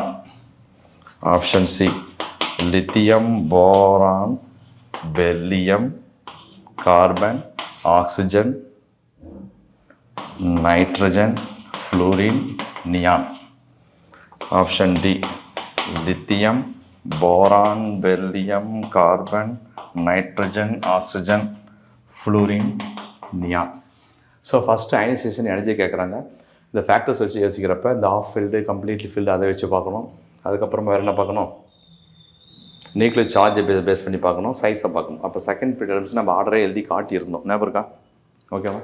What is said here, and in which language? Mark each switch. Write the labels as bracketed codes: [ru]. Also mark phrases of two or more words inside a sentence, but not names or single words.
[en] Option C, lithium, boron, beryllium, carbon, oxygen, nitrogen, fluorine, neon. Option D, lithium, boron, beryllium, carbon, nitrogen, oxygen, fluorine, neon. [ta] ஸோ [en] first ionization energy [ta] கேட்குறாங்க. இந்த ஃபேக்டர்ஸ் வச்சு யோசிக்கிறப்ப இந்த [en] half filled, completely filled [ta] அதை வச்சு பார்க்கணும். அதுக்கப்புறமா வேறு என்ன பார்க்கணும்? [en] nuclear charge [ta] பேஸ் பண்ணி பார்க்கணும், சைஸை பார்க்கணும். அப்போ [en] second periods [ta] நம்ம ஆர்டரே எழுதி காட்டியிருந்தோம், ஞாபகம் இருக்கா? ஓகேவா?